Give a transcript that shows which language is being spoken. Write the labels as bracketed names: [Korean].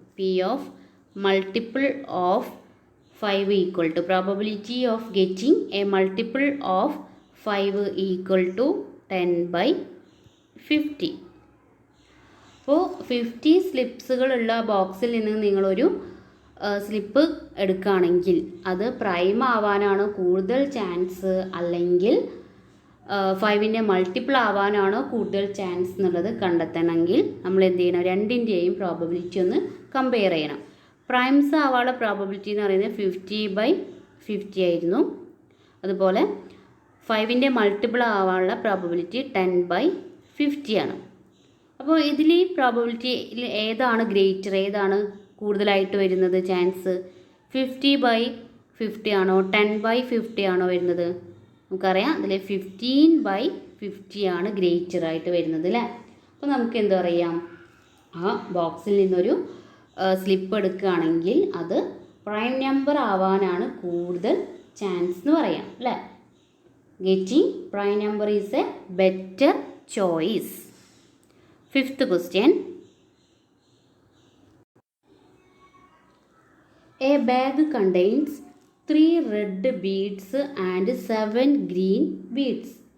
[English] P of multiple of 5 equal to probability of getting a multiple of 5 equal to 10/50. [Malayalam] അപ്പോൾ 50 സ്ലിപ്സുകളുള്ള ബോക്സിൽ നിന്ന് നിങ്ങളൊരു slip എടുക്കുകയാണെങ്കിൽ അത് പ്രൈം ആവാനാണോ കൂടുതൽ ചാൻസ് അല്ലെങ്കിൽ 5ൻ്റെ മൾട്ടിപ്പിൾ ആവാനാണോ കൂടുതൽ ചാൻസ് എന്നുള്ളത് കണ്ടെത്തണമെങ്കിൽ നമ്മൾ എന്ത് ചെയ്യണം? രണ്ടിൻ്റെയും പ്രോബബിലിറ്റി ഒന്ന് കമ്പയർ ചെയ്യണം. പ്രൈംസ് ആവാനുള്ള പ്രോബബിലിറ്റി എന്ന് പറയുന്നത് 50/50 ആയിരുന്നു. അതുപോലെ 5ൻ്റെ മൾട്ടിപ്പിൾ ആവാനുള്ള പ്രോബബിലിറ്റി 10/50 ആണ്. അപ്പോൾ ഇതിൽ ഈ പ്രോബബിലിറ്റിയിൽ ഏതാണ് ഗ്രേറ്റർ, ഏതാണ് കൂടുതലായിട്ട് വരുന്നത് ചാൻസ്? 50/50 ആണോ 10/50 ആണോ വരുന്നത്? നമുക്കറിയാം അതിൽ 15/50 ആണ് ഗ്രേറ്റർ ആയിട്ട് വരുന്നത് അല്ലേ. അപ്പോൾ നമുക്ക് എന്താ പറയാം? ആ ബോക്സിൽ നിന്നൊരു സ്ലിപ്പ് എടുക്കുകയാണെങ്കിൽ അത് പ്രൈം നമ്പർ ആവാനാണ് കൂടുതൽ ചാൻസ് എന്ന് പറയാം അല്ലേ. [English] getting prime number is a better choice. Fifth question. A bag contains 3 red beads and 7 green beads.